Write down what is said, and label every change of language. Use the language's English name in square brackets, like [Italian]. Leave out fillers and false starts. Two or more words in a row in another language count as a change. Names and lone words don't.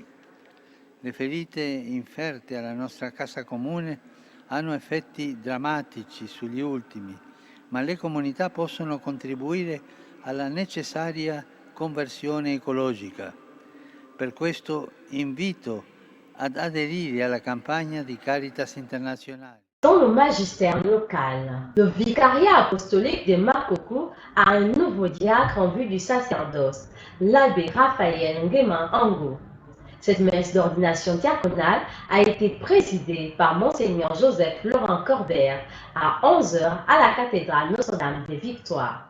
[Italian] Le ferite inferte alla nostra casa comune hanno effetti drammatici sugli ultimi, ma le comunità possono contribuire alla necessaria conversione ecologica. Per questo invito ad aderire alla campagna di Caritas Internazionale. [French] Dans le magistère local, le vicariat apostolique de Makoko a un nouveau diacre en vue du sacerdoce, l'abbé Raphaël Ngemango. Cette messe d'ordination diaconale a été présidée par Monseigneur Joseph Laurent Corbert à 11h à la cathédrale Notre-Dame des Victoires.